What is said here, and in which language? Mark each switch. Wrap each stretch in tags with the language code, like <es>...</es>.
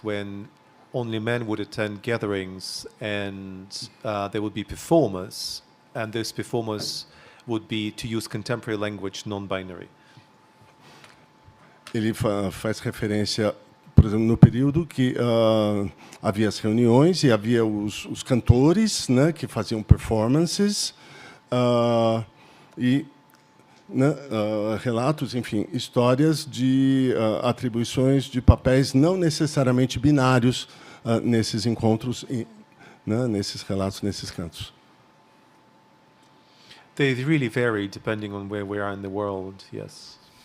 <en>When only men would attend gatherings, and there would be performers, and those performers would be to use contemporary language, non-binary.</en> <pt>Ele faz referência, por exemplo, no período que havia as reuniões e havia os cantores, né, que faziam performances e, né, relatos, enfim, histórias de atribuições de papéis não necessariamente binários nesses encontros, né, nesses relatos, nesses cantos.</pt> <en>They really vary depending on where we are in the world, yes.</en>